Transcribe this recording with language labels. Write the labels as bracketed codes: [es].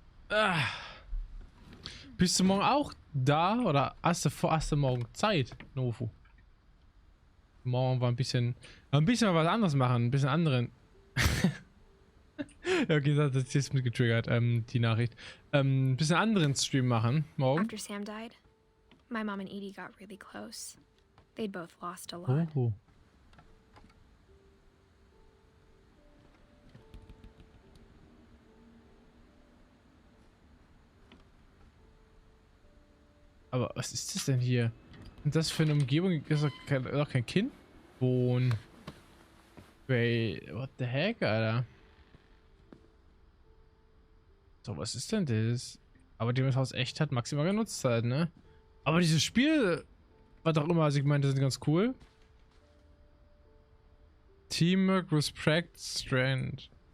[de] Ah. Bist du morgen auch da? Oder hast du morgen Zeit, Nofu? Morgen war ein bisschen was anderes machen. Ein bisschen anderen. Ja, okay, das ist jetzt mit getriggert, die Nachricht. Ein bisschen anderen Stream machen, morgen. [en] After Sam died, my mom and Edie got really close. They'd both lost a lot. Oh. [de] Aber was ist das denn hier? Und das für eine Umgebung? Ist doch kein Kind wohnen. [en] Wait, what the heck, Alter? [de] So, was ist denn das? Aber die das Haus echt hat, maximal genutzt halt, ne? Aber dieses Spiel, was auch immer, also ich meine, das sind ganz cool. [en] Teamwork, Respect, Strength.